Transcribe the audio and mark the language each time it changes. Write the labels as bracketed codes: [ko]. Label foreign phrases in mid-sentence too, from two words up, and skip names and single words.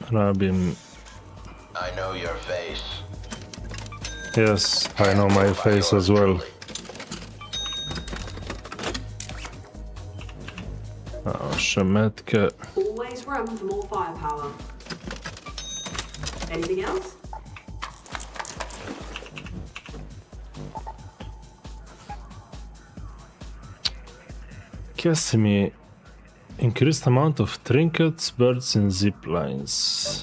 [en] I know your face. Yes, I know my face as well. [sl] Še metke. [en] Always run for more firepower. Anything else? [sl] Kje si mi? [en] Increased amount of trinkets, birds and zip lines.